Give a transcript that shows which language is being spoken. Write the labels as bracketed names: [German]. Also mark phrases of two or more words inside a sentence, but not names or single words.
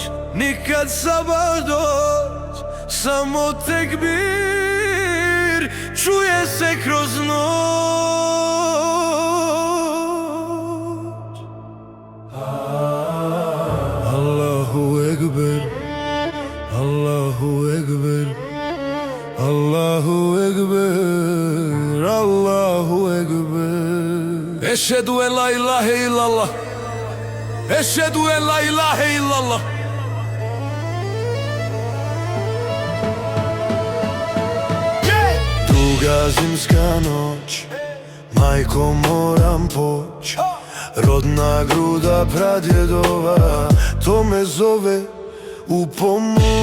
[Bosnian] nikad sabah doć, samo tekbir čuje se kroz noć. [Arabic] الله أكبر، الله أكبر، الله أكبر، الله أكبر. أشهد أن لا إله إلا الله، أشهد أن لا إله إلا الله. [Bosnian] Druga zimska noć, majko moram poć, rodna gruda pradjedova, to me zove u pomoć.